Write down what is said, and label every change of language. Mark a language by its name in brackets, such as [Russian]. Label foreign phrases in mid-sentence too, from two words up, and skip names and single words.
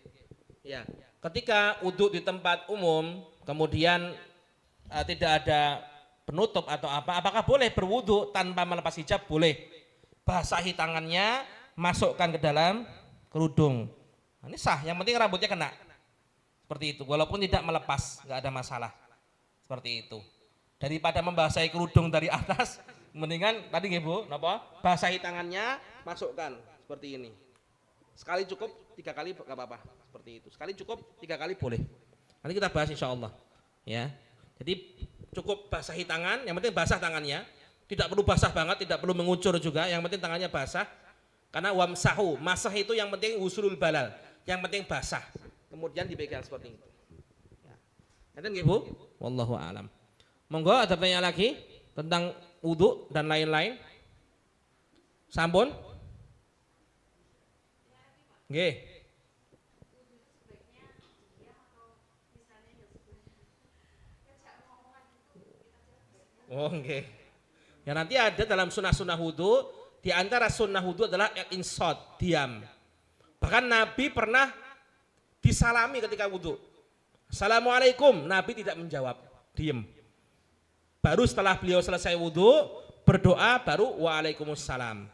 [Indonesian] Ya, ketika wudhu di tempat umum, kemudian tidak ada penutup atau apa, apakah boleh berwudhu tanpa melepas hijab? Boleh. Basahi tangannya, masukkan ke dalam kerudung. Nah, ini sah, yang penting rambutnya kena. Seperti itu, walaupun tidak melepas, nggak ada masalah. Seperti itu. Daripada membasahi kerudung dari atas, mendingan tadi nggih Bu, napa? Basahi tangannya, masukkan seperti ini. Sekali cukup, 3 kali nggak apa-apa. Seperti itu. Sekali cukup, 3 kali boleh. Nanti kita bahas [Arabic] إن شاء الله. [Indonesian] Ya. Jadi cukup basahi tangan, yang penting basah tangannya. Tidak perlu basah banget, tidak perlu mengucur juga, yang penting tangannya basah. Karena wamsahu, masah itu yang penting [Arabic] وصول البلل, [Indonesian] yang penting basah. Kemudian dipegang seperti itu. Ya. Nanti nggih Bu? [Arabic] والله أعلم. [Indonesian] Monggo ada pertanyaan lagi tentang wudu dan lain-lain. [Javanese] Sampun? Nggih. Oh nggih. [Indonesian] Ya nanti ada dalam sunnah-sunnah wudu, di antara sunnah wudu adalah insot, diam. Bahkan Nabi pernah disalami ketika wudu. Assalamualaikum, Nabi tidak menjawab, diam. Baru setelah beliau selesai wudu, berdoa, baru waalaikumsalam.